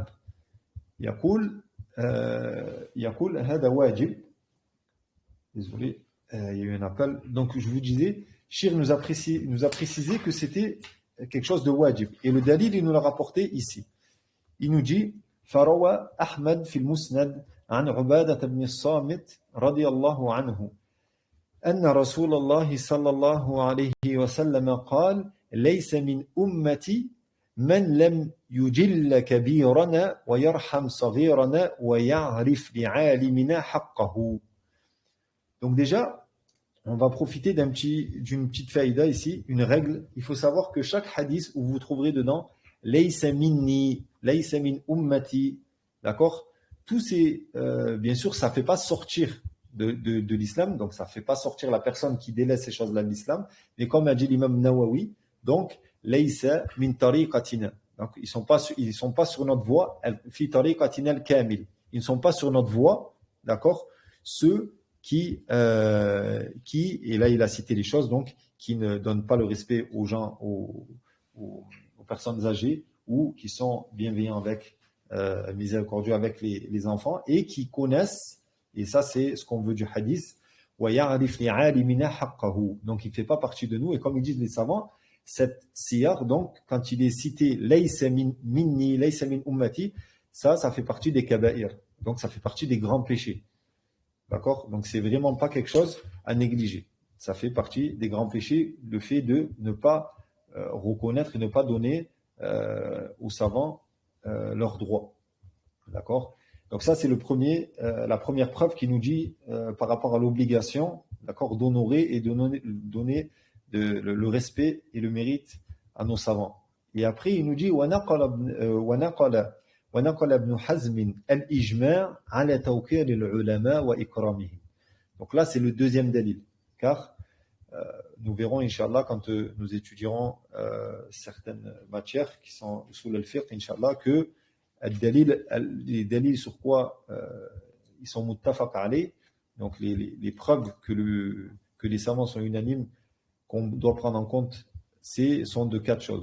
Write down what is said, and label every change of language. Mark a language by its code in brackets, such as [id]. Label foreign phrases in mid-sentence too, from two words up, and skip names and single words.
[ar] يقول هذا واجب. [fr] Désolé, il y a eu un appel. Donc je vous disais, Shir nous a précisé que c'était quelque chose de wajib. Et le dalil, il nous l'a rapporté ici. Il nous dit [ar] فروى أحمد في المسند عن عبادة بن الصامت رضي الله عنه أن رسول الله صلى الله عليه وسلم قال ليس من أمتي من لم يجل كبيرنا ويرحم صغيرنا ويعرف لعالمنا حقه. [fr] Donc déjà, on va profiter d'une petite faïda ici, une règle. Il faut savoir que chaque hadith où vous trouverez dedans [ar] ليس مني، ليس من أمتي, [fr] d'accord? Tous ces, bien sûr, ça ne fait pas sortir de l'islam, donc ça ne fait pas sortir la personne qui délaisse ces choses-là de l'islam, mais comme a dit l'imam Nawawi, donc [ar] ليس من طريقتنا. [fr] Donc ils sont pas sur notre voie, [ar] في طريقتنا الكامل. [fr] Ils ne sont pas sur notre voie, d'accord? Ceux qui, et là il a cité les choses, donc qui ne donnent pas le respect aux gens, aux personnes âgées, ou qui sont bienveillants avec, miséricordieux avec les enfants, et qui connaissent, et ça c'est ce qu'on veut du hadith, donc il ne fait pas partie de nous, et comme ils disent les savants, cette siyar, donc quand il est cité [ar] ليس مني، ليس من أمتي, [fr] ça fait partie des kaba'ir, donc ça fait partie des grands péchés. D'accord? Donc, c'est vraiment pas quelque chose à négliger. Ça fait partie des grands péchés, le fait de ne pas reconnaître et ne pas donner aux savants leurs droits. D'accord? Donc, ça, c'est la première preuve qui nous dit par rapport à l'obligation, d'accord, d'honorer et de donner le respect et le mérite à nos savants. Et après, il nous dit [ar] ونقل ابن حزم الإجماع على توقير العلماء وإكرامهم. [fr] Donc là, c'est le deuxième dalil. Car nous verrons, [ar] إن شاء الله, [fr] quand nous étudierons certaines matières qui sont sous al-fiqh, [ar] إن شاء الله, [fr] que les dalils sur quoi ils sont [ar] متفق عليه, [fr] donc les preuves que les savants sont unanimes, qu'on doit prendre en compte, sont de 4 choses.